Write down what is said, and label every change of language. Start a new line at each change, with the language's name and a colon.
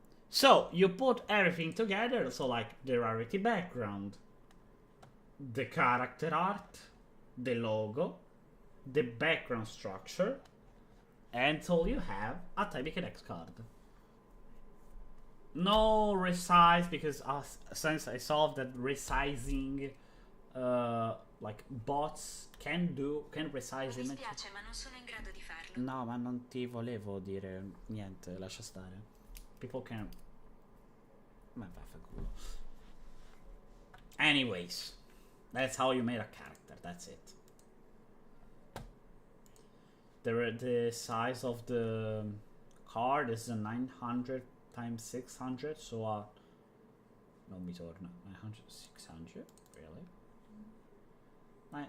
English: So, you put everything together, so like the rarity background, the character art, the logo, the background structure, until you have a TBKDX card. No resize, because since I solved that resizing, like bots can resize image.
Italian: Mi dispiace, ma non sono in grado di farlo. No, ma non ti volevo dire niente, lascia stare.
English: People can...
Italian: Ma vaffanculo.
English: Anyways, that's how you made a character, that's it. The size of the card is a 900 times 600, so
Italian: non mi torna,
English: 900, 600, really?